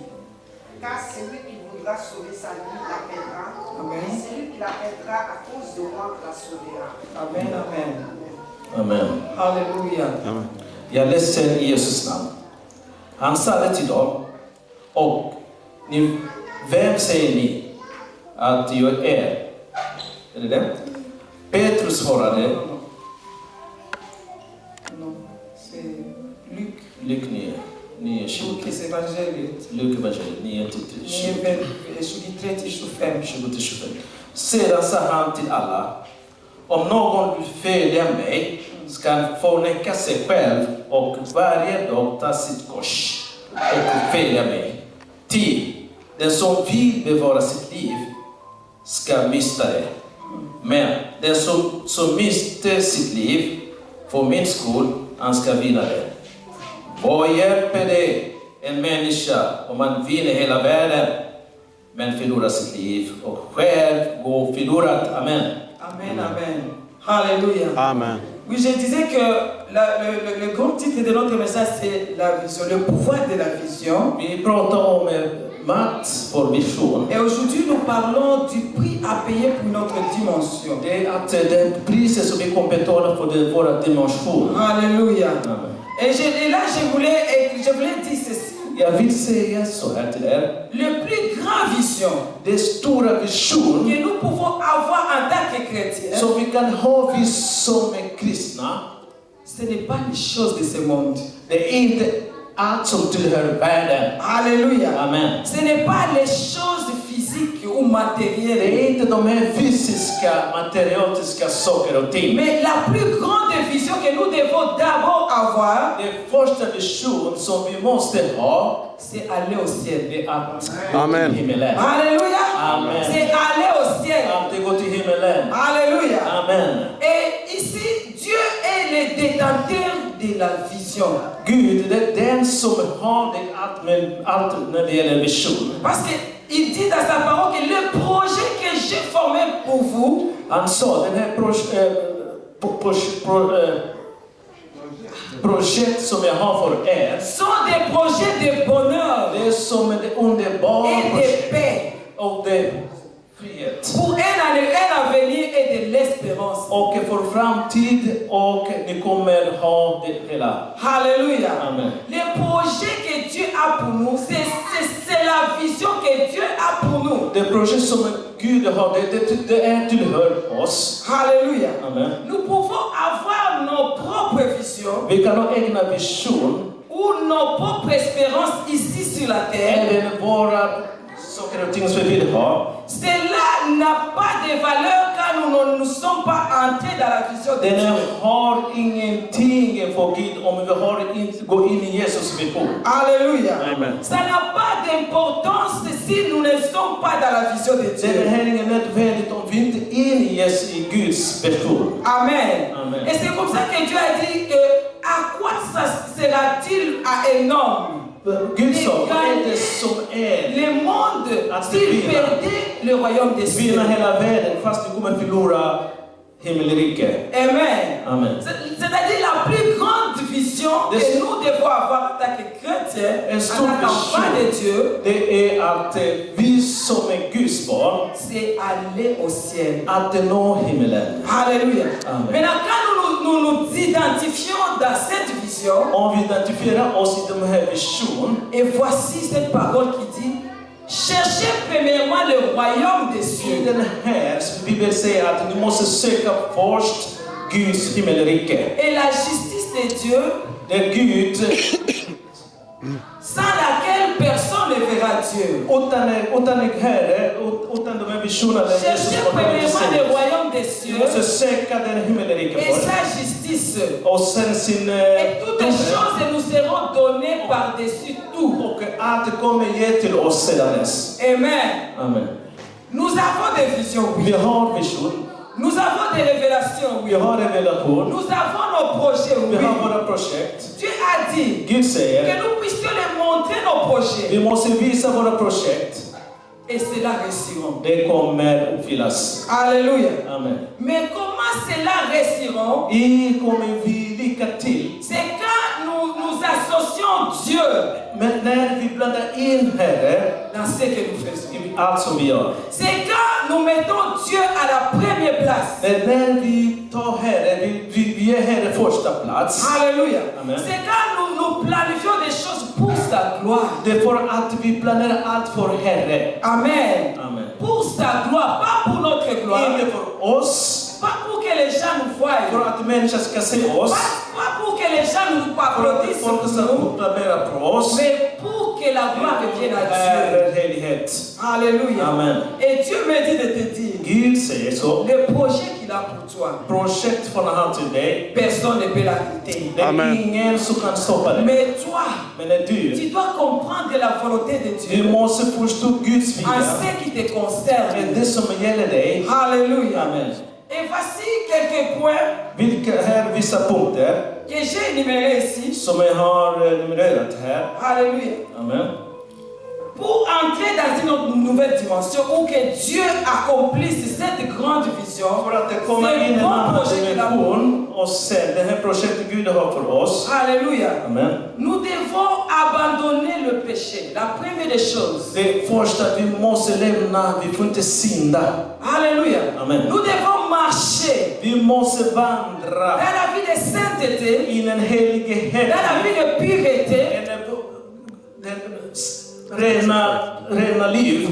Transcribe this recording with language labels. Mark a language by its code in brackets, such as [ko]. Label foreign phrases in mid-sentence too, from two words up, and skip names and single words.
[fr] Car celui qui voudra sauver sa vie la perdra, Amen. et celui qui la perdra à cause de moi la sauvera. Amen, amen. Amen. [sv] Halleluja. Jag är ledsen i Jesus namn. Han sa det till dem. Och vem säger ni att jag är? Är det det? Petrus svarade. [fr] Non, c'est Luc. Luc 9, 20. [sv] Lukas evangeliet. Luc evangeliet 9-20. 23-25. Sedan sa han till alla. Om någon vill följa mig ska han förneka sig själv och varje dag ta sitt kors och följa mig. Ty den som vill bevara sitt liv ska mista det. Men den som mister sitt liv för min skull, han ska vinna det. Vad hjälper det en människa om man vinner hela världen men förlorar sitt liv och själv går förlorat? Amen. Amen, amen. Halleluja. Amen. [fr] Oui, je disais que le grand titre de notre message, c'est la vision, le pouvoir de la vision. [sv] Vi pratar om makt för vision. [fr] Et aujourd'hui, nous parlons du prix à payer pour notre dimension. [sv] Det är att det priset som vi kommer betala för våra dimension. [fr] Alléluia. Amen. Et là, je voulais dire ceci. [sv] Jag vill säga så här till er. [fr] Le plus grand vision [sv] Det stora vision [fr] que nous pouvons avoir en tant que chrétiens, [sv] som vi kan ha vi som är kristna. [fr] ce n'est pas les choses de ce monde. [sv] Det är inte allt som tillhör världen. [fr] Alléluia. Amen. Ce n'est pas les choses physiques ou [sv] Det [fr] matérielles. [sv] är inte de här fysiska, materialiska saker och ting. [fr] Mais la plus grande vision que nous devons d'abord avoir, [sv] Den första vision som vi måste ha, [fr] c'est aller au ciel. [sv] det är att Amen. gå till himmelen. [fr] Alléluia. Amen. C'est aller au ciel. [sv] Att gå till himmelen. [fr] Alléluia. Amen. Et ici, Dieu est le détenteur de la vision. [sv] Gud, det är den som har det allt när det gäller vision. [fr] Parce qu'il dit dans sa parole que le projet que j'ai formé pour vous, [sv] Han sa den här projekt som jag har för er, [fr] sont des projets de bonheur [sv] det är som ett underbart [fr] et de [sv] projekt [fr] paix [sv] och det är frihet. [fr] pour un avenir et de l'espérance. [sv] Och för framtid och ni kommer ha det hela. [fr] Alléluia. Amen. Les projets que Dieu a pour nous, c'est la vision que Dieu a pour nous. [sv] Det projekt som Gud har, det är tillhör oss. [fr] Alléluia. Amen. Nous pouvons avoir nos propres visions [sv] Vi kan ha egna vision, [fr] ou nos propres espérances ici sur la terre. [sv] även våra saker och ting som vi vill ha. [fr] Cela n'a pas de valeur car nous ne sommes pas entrés dans la vision de [sv] Den [fr] Dieu. [sv] har ingenting för Gud om vi inte går in i Jesus vision. [fr] Alléluia. Amen. Ça n'a pas d'importance si nous ne sommes pas dans la vision de [sv] Det [fr] Dieu. [sv] är inget nödvändigt om vi inte är inne i Guds vision. Amen. Amen. [fr] Et c'est comme ça que Dieu a dit que à quoi ça sera-t-il à un homme? [sv] Gud sa, vad är det som är [fr] Le monde, [sv] Att [fr] s'il [sv] vinna. [fr] perdait le royaume des cieux. [sv] vinna hela världen fast vi kommer förlora himmelriket? Amen. Amen. [fr] C'est-à-dire la plus grande vision Des- que nous devons avoir en tant que chrétiens, [sv] En en stor [fr] tant qu'enfants de [sv] vision, [fr] Dieu, [sv] det är att vi som är Guds barn, [fr] c'est aller au ciel. [sv] att nå himmelen. [fr] Alléluia. Amen. Maintenant, quand nous identifions dans cette vision, [sv] Om vi identifierar oss i de här visionen, [fr] et voici cette parole qui dit, cherchez premièrement le royaume des [sv] i [fr] cieux. [sv] den här vi vill säga att ni måste söka först Guds himmelrike. [fr] Et la justice de Dieu, [sv] Det är Gud, [fr] sans laquelle personne ne verra Dieu. [sv] utan Herre, utan de här visionerna. [fr] Cherchez premièrement le royaume des [sv] Vi [fr] cieux [sv] måste söka den himmelrike [fr] et [sv] först. [fr] sa justice. [sv] Och sen sin [fr] Et toutes les choses nous seront données par-dessus tout. [sv] och allt kommer ge till oss sedan dess. Amen. Amen. [fr] Nous avons des visions, [sv] Vi [fr] oui. [sv] har vision, [fr] Nous avons des révélations, [sv] vi [fr] oui. [sv] har revelation, [fr] Nous avons nos projets, [sv] vi [fr] oui. [sv] har våra projekt. [fr] Dieu a dit [sv] Gud [fr] que [sv] säger [fr] nous puissions les montrer nos projets. [sv] Vi måste visa våra projekt. [fr] Et cela réussiront. [sv] Det kommer uppfyllas. [fr] Alléluia. Amen. Mais comment cela réussiront? [sv] Kommer vi lycka till? [fr] C'est quand nous associons Dieu [sv] Men när vi blandar in Herre [fr] dans ce que nous faisons. [sv] i allt som vi gör. [fr] C'est quand nous mettons Dieu à la première place. [sv] Men när vi tar Herre, vi ger Herre första plats. [fr] Alléluia. Amen. C'est quand nous planifions des choses pour sa gloire. [sv] Det är för att vi planerar allt för Herre. Amen. Amen. [fr] Pour sa gloire, pas pour notre gloire. [sv] Inte för oss, [fr] Pas pour que les gens nous voient. [sv] för att människor ska se oss. [fr] Pas pour que les gens nous [sv] För att [fr] applaudissent, [sv] folk ska proklamera på oss. [fr] mais pour que la gloire revienne à Dieu. [sv] Herre, helighet. [fr] Alléluia. Amen. Et Dieu me dit de te dire, [sv] Gud säger så. [fr] le projet qu'il a pour toi, [sv] Projekt från han till dig. [fr] personne ne peut l'arrêter. [sv] Det är Amen. ingen som kan stoppa det. [fr] Mais toi, [sv] Men är du [fr] tu dois comprendre la volonté de [sv] Du [fr] Dieu [sv] måste förstå Guds [fr] en [sv] vilja. [fr] ce qui te [sv] Det är [fr] concerne. [sv] det som gäller dig. [fr] Alléluia. Amen. Et voici quelques points [sv] Vilka här vissa punkter [fr] que j'ai énumérés ici. [sv] som jag har numererat här. [fr] Alléluia. Amen. Pour entrer dans une nouvelle dimension où que Dieu accomplisse cette grande vision, [sv] För att det kommer [fr] c'est [sv] in [fr] un [sv] en [fr] bon [sv] annan [fr] projet qu'il a pour nous. [sv] dimension och sen det här projektet Gud har för oss. [fr] Alléluia. Amen. Nous devons abandonner le péché. La première des choses. [sv] Det första att vi måste lämna, vi får inte synda. [fr] Alléluia. Amen. Nous devons marcher [sv] Vi måste vandra [fr] dans la vie de sainteté, [sv] in en helighet. [fr] dans la vie de pureté. [sv] Rena liv.